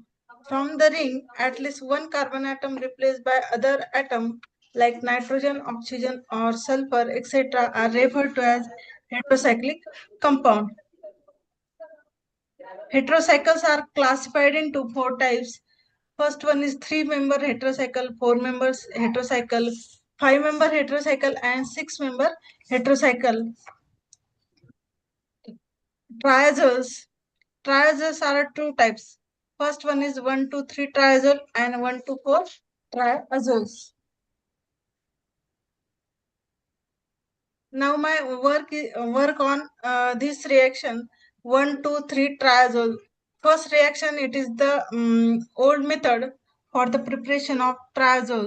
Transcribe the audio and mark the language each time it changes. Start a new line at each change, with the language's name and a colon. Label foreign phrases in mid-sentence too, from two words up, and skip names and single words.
English: From the ring, at least one carbon atom replaced by other atom like nitrogen, oxygen, or sulfur, etc. are referred to as heterocyclic compound. Heterocycles are classified into 4 types. First one is 3-member heterocycle, 4-member heterocycle, 5-member heterocycle, and 6-member heterocycle. Triazoles. Triazoles are 2 types. First one is 1,2,3 triazole and 1,2,4 triazoles. Now my work on this reaction 1,2,3 triazole. First reaction, it is the old method for the preparation of triazoles.